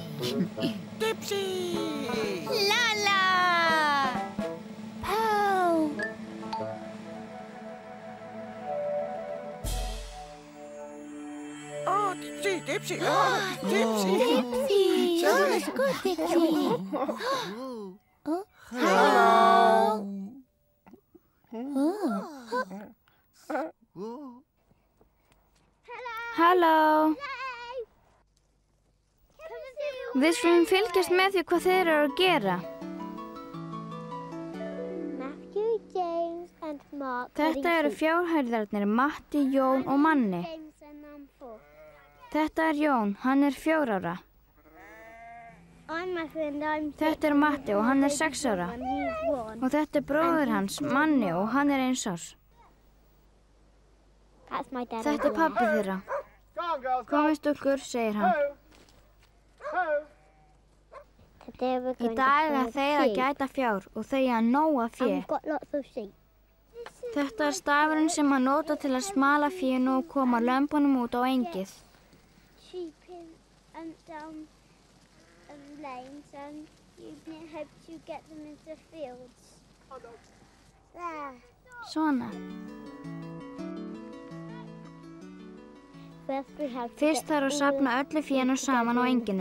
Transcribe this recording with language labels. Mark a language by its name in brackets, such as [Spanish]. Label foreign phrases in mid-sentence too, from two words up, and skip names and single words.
[English] Dipsy! Lala! Pow! Oh, Dipsy! Oh, Dipsy! Dipsy! Oh, that's good, Dipsy. Oh, Hello. [Icelandic] Halló! Við skulum fylgjast með því hvað þeir eru að gera. [English] Matthew, James and Mark. [Icelandic] Þetta eru fjárhærðarnir Matti, Jón og Manni. [English] James and I'm 4. [Icelandic] Þetta er Jón, hann er 4 ára. [English] I'm Matthew and I'm 6. [Icelandic] Þetta er Matti og hann er 6 ára. [English] And he's 1. [Icelandic] Og þetta er bróðir hans, Manni, og hann er 1 árs. [English] That's my dad. [Icelandic] Þetta er pabbi þeirra. Komið stúlkur, segir hann. [English] Today we're [Icelandic] Í [English] going [Icelandic] dag [English] to [Icelandic] er þeir að gæta fjár og þau að nóa fé. [English] I've got lots of sheep. [Icelandic] Þetta er stafurinn sem að nota til að smala fénu og koma lömbunum út á engið. [English] Sheep in and down lanes and you hope to get them into fields. There. [Icelandic] Svona. [English] First we have to [Icelandic] Fyrst [English] get [Icelandic] þarf að safna [English] all [Icelandic] öllu fénu saman á [English] together in the [Icelandic] enginum.